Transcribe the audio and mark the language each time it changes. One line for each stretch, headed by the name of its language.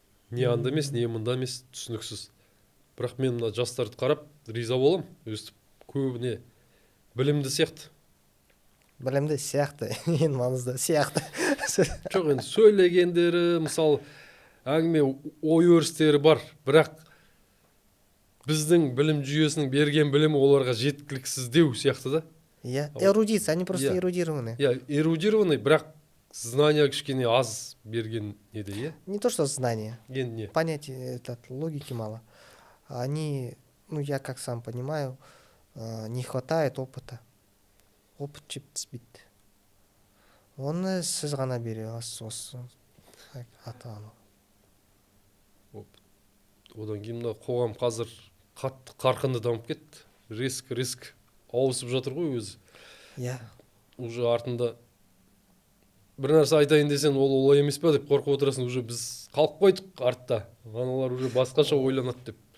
Kazakh: Не анда емес, не мында емес, түсініксіз. Бірақ мен мына жастарды қарап риза болам, өстіп көбіне білімді сияқты. Білімді сияқты, ең маңызды сияқты. Жоқ, енді сөйлегендері, мысалы, әңгіме ой өрістері бар, бірақ біздің білім жүйесінің берген білімі оларға жеткіліксіздеу сияқты да.
Russian: Иә, эрудиция, они просто эрудированные.
Kazakh: Иә, эрудированный, бірақ знания кішкене аз берген еді, иә?
Russian: Не то, что знания.
Kazakh: Енді не?
Russian: Понятия, логики мало. Они, я как сам понимаю, не хватает опыта.
Kazakh: Опыт жетіспейді. Оны сіз ғана бере аласыз, осы ата-ана. Одан кейін қоғам қазір қатты қарқынды дамып кетті. Риск ауысып жатыр ғой өзі. Иә. Уже артында бір нәрсе айтайын десең, ол олай емес па деп қорқып отырасың, уже біз қалып қойдық артта. Аналар уже басқаша ойланады деп.